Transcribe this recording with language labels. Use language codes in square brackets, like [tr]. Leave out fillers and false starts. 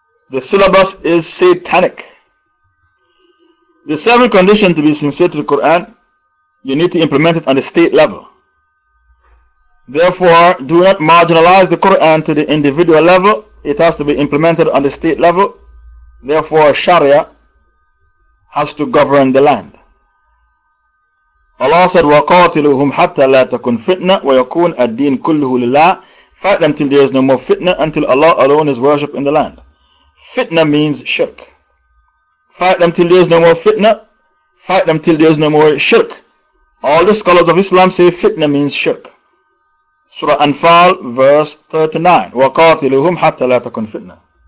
[en] The syllabus is satanic. The seventh condition to be sincere to the Quran, you need to implement it on the state level. Therefore, do not marginalize the Quran to the individual level. It has to be implemented on the state level. Therefore, Sharia has to govern the land. [ar] Allah said, وَقَاتِلُهُمْ حَتَّى لَا تَكُنْ فِتْنَةً وَيَكُونَ الدِّينُ كُلُّهُ لِلَّهِ. [en] Fight them till there is no more fitna, until Allah alone is worshipped in the land. Fitna means shirk. Fight them till there is no more fitna. Fight them till there is no more shirk. All the scholars of Islam say fitna means shirk. Surah Anfal, verse 39. [ar] وَقَاتِلُهُمْ حَتَّى لَا تَكُنْ فِتْنَةً.